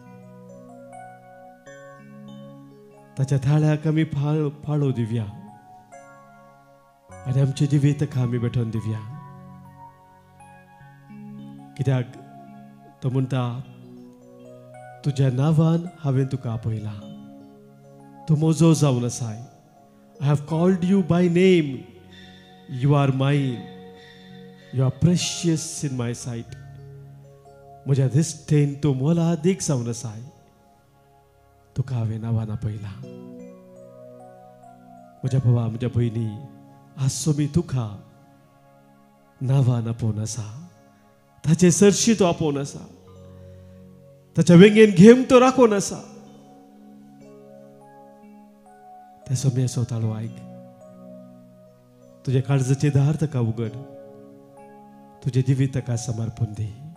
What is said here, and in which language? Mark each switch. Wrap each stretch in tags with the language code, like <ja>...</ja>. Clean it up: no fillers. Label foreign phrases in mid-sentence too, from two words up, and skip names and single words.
<kok>ताच्या थाळ्याक आमी फाळो दिवया आनी आमचे जिवीत ताका आमी भेटोवन दिवया. कित्याक तो म्हणटा तुज्या नांवान हांवें तुका आपयलां. तूं म्हजो जावन आसाय.</kok> <en>I have called you by name. you are mine. you are precious in my sight.</en> <kok>म्हज्या दिश्टेन तूं मोलादीक जावन आसाय. तुका हांवें नांवान आपयलां. म्हज्या भावा म्हज्या भयणी, आज सोमी तुका नांवान आपोवन आसा. ताचे सरशी तो आपोवन आसा. ताच्या वेंगेन घेवन तो राखून आसा. त्या सोम्याचो ताळो आयक. तुजे काळजाचे दार ताका उगड. तुजे जिवीत ताका समर्पण दी.</kok>